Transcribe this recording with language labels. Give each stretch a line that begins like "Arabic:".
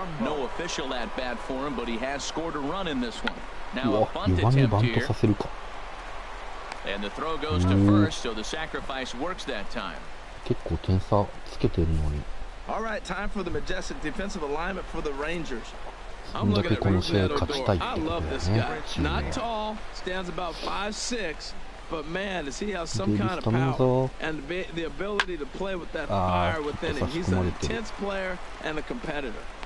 English: No official at bat for him, but he has scored a run in this one. Now a bunt attempt here. And the throw goes to first, so the sacrifice works that time.
Japanese: 結構点差つけてるのに。
English: All right, time for the majestic defensive alignment for the Rangers. I'm looking at Odor. I love this guy. Not tall, stands about 5'6", but man, does he have some kind of power and the ability to play with that fire within him. He's an intense player and a competitor.